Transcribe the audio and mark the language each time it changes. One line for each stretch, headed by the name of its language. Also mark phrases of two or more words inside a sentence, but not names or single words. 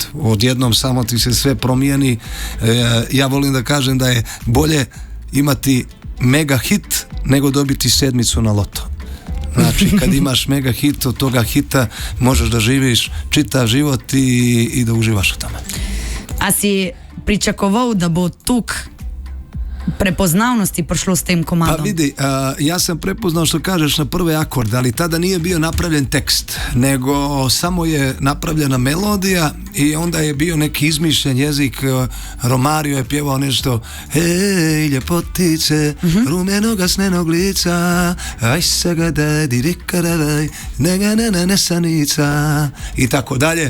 Serbian: Odjednom samo ti se sve promijeni. Ja volim da kažem da je bolje imati mega hit nego dobiti 7 na loto. Znači, kad imaš mega hit, od toga hita možeš da živiš čitav život i da uživaš u tome.
Slovenian: A si pričakoval, da bo tuk prepoznavnosti prišlo s tem komadom?
Serbian: Pa vidi, ja sam prepoznao što kažeš na prve akorde, ali tada nije bio napravljen tekst, nego samo je napravljena melodija i onda je bio neki izmišljen jezik. Romario je pjevao nešto: hej, ljepotice, rumenoga snenog lica, aj saga daj, dirikadaj, nega ne nesanica, i tako dalje.